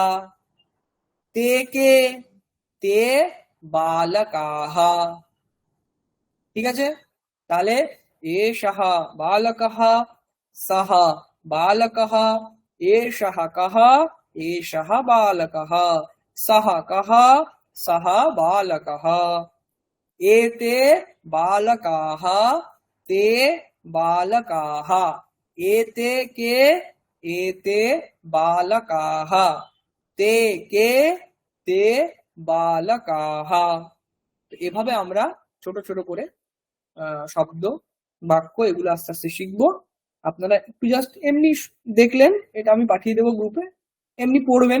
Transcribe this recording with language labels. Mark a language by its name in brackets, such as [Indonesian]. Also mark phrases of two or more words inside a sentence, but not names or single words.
[Sanskrit] তে কে, তে বালকাহা। [Bangla] ঠিক আছে, তাহলে [Sanskrit] এষः বালকः, সহ বালকः, এষः কः, এষः বালকः, সহ কः, সহ বালকः। एते बालकाः, ते बालकाः, एते के, एते बालकाः, ते के, ते বালকাহ। [Bangla] এভাবে আমরা ছোট ছোট করে শব্দ, বাক্য এগুলো আস্তে আস্তে শিখবো। আপনারা একটু জাস্ট এমনি দেখলেন, এটা আমি পাঠিয়ে দেবো গ্রুপে, এমনি পড়বেন।